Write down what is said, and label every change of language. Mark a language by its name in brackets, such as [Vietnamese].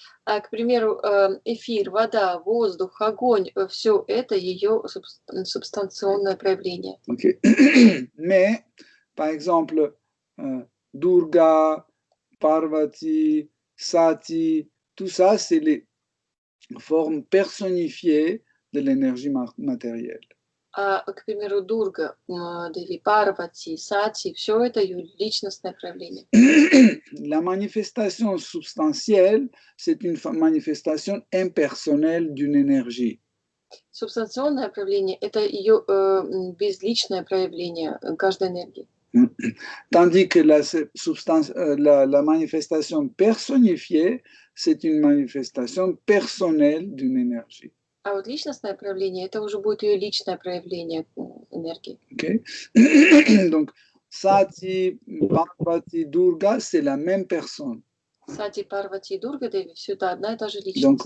[Russian] К примеру, эфир, вода, воздух, огонь, все это ее субстанционное проявление. Okay. [French] Mais, par exemple, Durga, Parvati, Sati, tout ça, c'est les formes personnifiées de l'énergie matérielle. [Russian] К примеру, Дурга, Деви, Парвати, Сати, все это ее личностное проявление. [French] La manifestation substantielle, c'est une manifestation impersonnelle d'une énergie. [Russian] Субстанционное проявление – это ее безличное проявление каждой энергии. [French] Tandis que la manifestation personnifiée, c'est une manifestation personnelle d'une énergie. [Russian] А вот личностное проявление – это уже будет ее личное проявление энергии. Okay. [French] Donc, Sati, Parvati, Durga, c'est la même personne. [Russian] Сати, Парвати и Дурга Деви – все это одна и та же личность.